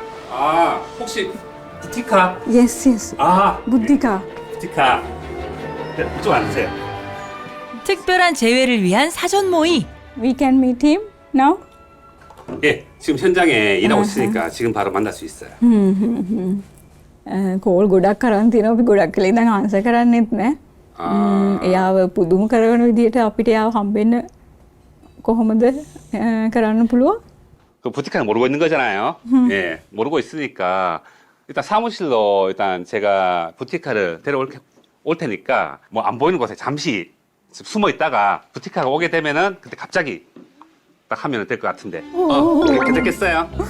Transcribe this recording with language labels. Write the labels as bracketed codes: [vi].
[ko] 아, 혹시 부티카? [en] yes [ko] 아, 부ද්ධිකා. 부티카. 네, 이쪽 앉으세요. 특별한 재회를 위한 사전 모의. [en] we can meet him now. [ko] 예, 지금 현장에 일하고 있으니까 지금 바로 만날 수 있어요. [si] Call ගොඩක් කරන් තියෙනවා අපි ගොඩක් කලේ දැන් ආන්සර් කරන්නෙත් නෑ. එයාව පුදුම කරන විදියට අපිට එයාව හම්බෙන්න කොහොමද කරන්න පුළුවන්? [ko] 그 부티카는 모르고 있는 거잖아요. 예, 모르고 있으니까 일단 사무실로 일단 제가 부티카를 데려올 테니까 뭐 안 보이는 곳에 잠시 숨어 있다가 부티카가 오게 되면은 그때 갑자기 딱 하면 될 것 같은데. 그렇게 됐겠어요?